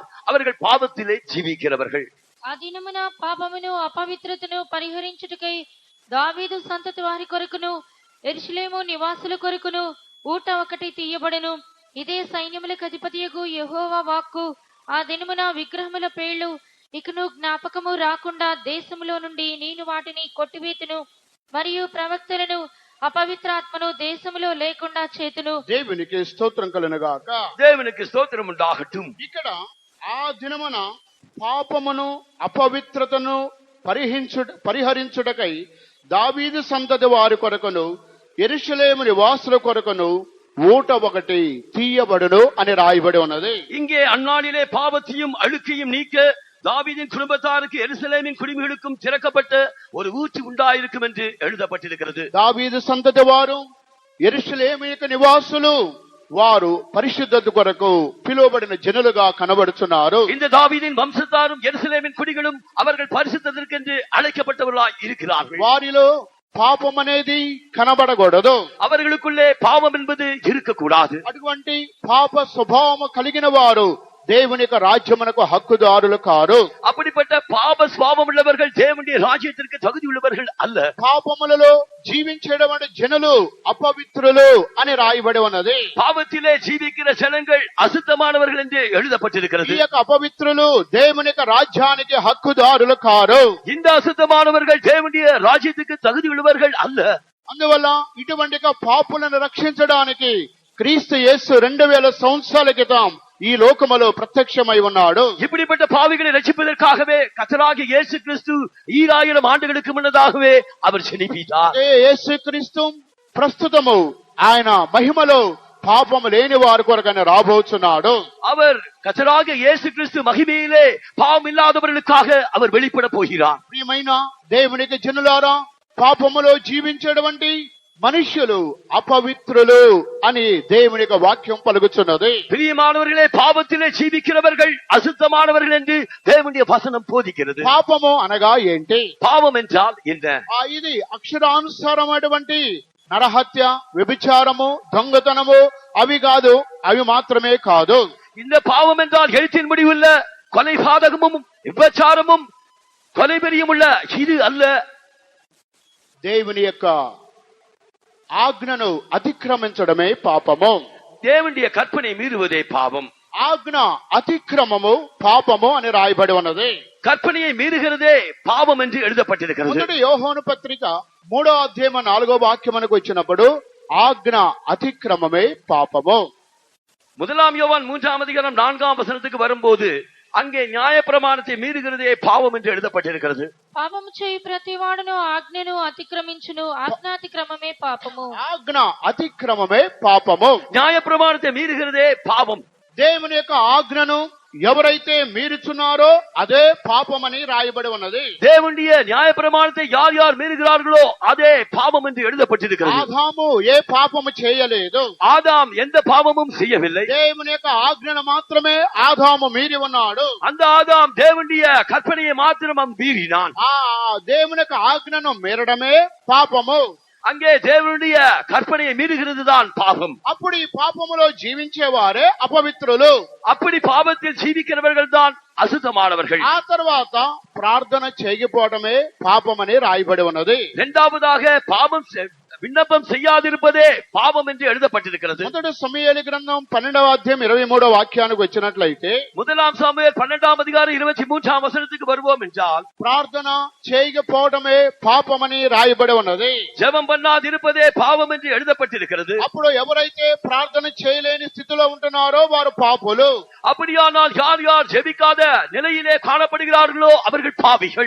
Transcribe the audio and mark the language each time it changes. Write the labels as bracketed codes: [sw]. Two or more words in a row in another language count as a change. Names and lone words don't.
[ta] அவர்கள் பாவத்திலே ஜீவிக்கிறவர்கள். [te] ఆ దినమున పాపమును అపవిత్రతను పరిహరించుటకై దావీదు సంతతి వారి కొరకును యెరూషలేము నివాసుల కొరకును ఊట ఒకటి తీయబడెను. ఇదే సైన్యములకు అధిపతియగు యెహోవా వాక్కు. ఆ దినమున విగ్రహముల పేళ్లు ఇకను జ్ఞాపకము రాకుండా దేశములో నుండి నేను వాటిని కొట్టివేతును, మరియు ప్రవక్తలను అపవిత్రాత్మను దేశములో లేకుండా చేతును. దేవునికి స్తోత్రం కలుగునుగాక. [ta] தேவனுக்கு ஸ்தோத்திரம் உண்டாகட்டும். [te] ఇక్కడ ఆ దినమున పాపమును అపవిత్రతను పరిహరించుటకై దావీదు సంతతి వారి కొరకును యెరూషలేము నివాసుల కొరకును ఊట ఒకటి తీయబడును అని రాయబడి ఉన్నది. [ta] இங்கே அந்நாளிலே பாவத்தையும் அழுக்கையும் நீக்க தாவீதின் குடும்பத்தாருக்கு எருசலேமின் குடிமகளுக்கும் திறக்கப்பட்ட ஒரு ஊற்று உண்டாயிருக்கும் என்று எழுதப்பட்டிருக்கிறது. [te] దావీదు సంతతి వారు యెరూషలేము యొక్క నివాసులు వారు పరిశుద్ధత కొరకు పిలువబడిన జనులుగా కనబడుతున్నారు. [ta] இந்த தாவீதின் வம்சத்தாரும் எருசலேமின் குடிகளும் அவர்கள் பரிசுத்தத்திற்கென்று அழைக்கப்பட்டவர்களாய் இருக்கிறார்கள். [te] వారిలో పాపం అనేది కనబడకూడదు. [ta] அவர்களுக்குள்ளே பாவம் என்பது இருக்கக்கூடாது. [te] అటువంటి పాప స్వభావము కలిగిన వారు దేవుని యొక్క రాజ్యమునకు హక్కుదారులు కారు. [ta] அப்படிப்பட்ட பாவ சுவாபம் உள்ளவர்கள் தேவனுடைய ராஜ்யத்திற்கு தகுதி உள்ளவர்கள் அல்ல. [te] పాపములలో జీవించేటువంటి జనులు అపవిత్రులు అని రాయబడి ఉన్నది. [ta] பாவத்திலே ஜீவிக்கிற ஜனங்கள் அசுத்தமானவர்கள் என்று எழுதப்பட்டிருக்கிறது. [te] ఈ యొక్క అపవిత్రులు దేవుని యొక్క రాజ్యానికి హక్కుదారులు కారు. [ta] இந்த అசுத்தமானவர்கள் தேவனுடைய ராஜ்யத்துக்கு தகுதி உள்ளவர்கள் அல்ல. [te] అందువల్ల ఇటువంటి పాపులను రక్షించడానికి క్రీస్తు యేసు 2000 సంవత్సరాల క్రితం ఈ లోకములో ప్రత్యక్షమై ఉన్నాడు. [ta] இப்படிப்பட்ட பாவிகளை ரட்சிப்பதற்காகவே கர்த்தராகிய இயேசு கிறிஸ்து 2000 ஆண்டுகளுக்கு முன்னதாகவே அவர் ஜெனிப்பித்தார். [te] యేసు క్రీస్తు ప్రస్తుతము ఆయన మహిమలో పాపము లేని వారి కొరకనే రాబోతున్నాడు. [ta] அவர் கர்த்தராகிய இயேசு கிறிஸ்து மகிமையிலே பாவம் இல்லாதவர்களுக்காக அவர் வெளிப்பட போகிறார். [te] ప్రియమైన దేవునికి జనులారా, పాపములో జీవించేటువంటి మనుష్యులు అపవిత్రులు అని దేవుని యొక్క వాక్యం పలుకుతున్నది. [ta] பிரியமானவர்களே, பாவத்திலே ஜீவிக்கிறவர்கள் அசுத்தமானவர்கள் என்று தேவனுடைய வசனம் போதிக்கிறது. [te] పాపము అనగా ఏంటి? [ta] பாவம் என்றால் என்ன? [te] ఇది అక్షరానుసారమైనటువంటి నరహత్య, వ్యభిచారము, దొంగతనము అవి కాదు, అవి మాత్రమే కాదు. [ta] இந்த பாவம் என்றால் எழுத்தின் முடிவுள்ள கொலை பாதகமும் விபச்சாரமும் கொலைபெரியும் உள்ள இது அல்ல. [te] దేవుని యొక్క ఆజ్ఞను అతిక్రమించడమే పాపము. [ta] தேவனுடைய கற்பனை மீறுவதே பாவம். [te] ఆజ్ఞ అతిక్రమము పాపము అని రాయబడి ఉన్నది. [ta] கற்பனையை மீறுகிறதே பாவம் என்று எழுதப்பட்டிருக்கிறது. [te] మొదటి యోహాను పత్రిక 3వ అధ్యాయం 4వ వాక్యమునకు వచ్చినప్పుడు ఆజ్ఞ అతిక్రమమే పాపము. [ta] முதலாம் யோவான் 3ஆம் அதிகாரம் 4ஆம் வசனத்துக்கு வரும்போது அங்கே நியாயப்பிரமாணத்தை மீறுகிறதே பாவம் என்று எழுதப்பட்டிருக்கிறது. [te] పాపము చేయు ప్రతివాడును ఆజ్ఞను అతిక్రమించును, ఆజ్ఞాతిక్రమమే పాపము. ఆజ్ఞ అతిక్రమమే పాపము. [ta] நியாயப்பிரமாணத்தை மீறுகிறதே பாவம். [te] దేవుని యొక్క ఆజ్ఞను ఎవరైతే మీరుచున్నారో అదే పాపమని రాయబడి ఉన్నది. [ta] தேவனுடைய நியாயப்பிரமாணத்தை யார் யார் மீறுகிறார்களோ அதே பாவம் என்று எழுதப்பட்டிருக்கிறது. [te] ఆదాము ఏ పాపము చేయలేదు. [ta] ஆதாம் எந்த பாவமும் செய்யவில்லை. [te] దేవుని యొక్క ఆజ్ఞను మాత్రమే ఆదాము మీరి ఉన్నాడు. [ta] அந்த ஆதாம் தேவனுடைய கற்பனையை மாத்திரம் மீறினான். [te] ఆ దేవుని యొక్క ఆజ్ఞను మీరడమే పాపము. [ta] அங்கே தேவனுடைய கற்பனையை மீறுகிறது தான் பாவம். [te] అప్పుడు ఈ పాపములో జీవించేవారే అపవిత్రులు. [ta] அப்படி பாவத்தில் ஜீவிக்கிறவர்கள் தான் அசுத்தமானவர்கள். [te] ఆ తర్వాత ప్రార్థన చేయకపోవడమే పాపమని రాయబడి ఉన్నది. [ta] இரண்டாவதாக பாவம் விண்ணப்பம் செய்யாதிருப்பதே பாவம் என்று எழுதப்பட்டிருக்கிறது. [te] మొదటి సమూయేలు గ్రంథం 12వ అధ్యాయం 23వ వాక్యానికి వచ్చినట్లయితే [ta] முதலாம் சாமுவேல் 12ஆம் அதிகாரம் 23ஆம் வசனத்துக்கு வருவோம் என்றால் [te] ప్రార్థన చేయకపోవడమే పాపమని రాయబడి ఉన్నది. [ta] ஜெபம் பண்ணாதிருப்பதே பாவம் என்று எழுதப்பட்டிருக்கிறது. [te] అప్పుడు ఎవరైతే ప్రార్థన చేయలేని స్థితిలో ఉంటున్నారో వారు పాపులు. [ta] அப்படியானால் யார் யார் ஜெபிக்காத நிலையிலே காணப்படுகிறார்களோ அவர்கள் பாவிகள்.